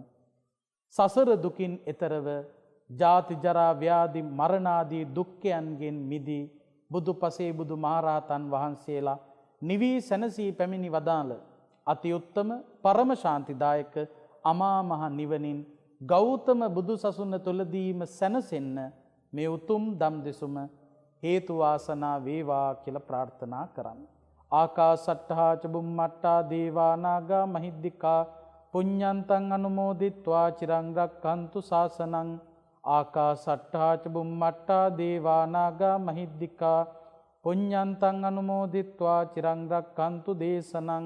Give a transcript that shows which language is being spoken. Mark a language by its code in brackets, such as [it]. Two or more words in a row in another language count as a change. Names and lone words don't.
[si] සසර දුකින් එතරව ජාති ජරා ව්‍යාධි මරණාදී දුක්ඛයන්ගෙන් මිදී බුදු පසේ බුදු මහරහතන් වහන්සේලා නිවී සැනසී පැමිණි වදාළ අති උත්තම පරම ශාන්තිදායක අමා මහ නිවනින් ගෞතම බුදු සසුන තුලදීම සැනසෙන්න මේ උතුම් දම් දෙසුම හේතු වාසනා වේවා කියලා ප්‍රාර්ථනා කරන්න. [pi] ආකාසට්ඨා ච බුම්මට්ඨා දේවා නාග මහිද්దికා පුඤ්ඤන්තං අනුමෝදිත්වා චිරං රක්ඛන්තු ශාසනං. ආකාසට්ඨා ච බුම්මට්ඨා දේවා නාග මහිද්దికා පුඤ්ඤන්තං අනුමෝදිත්වා චිරං රක්ඛන්තු දේශනං.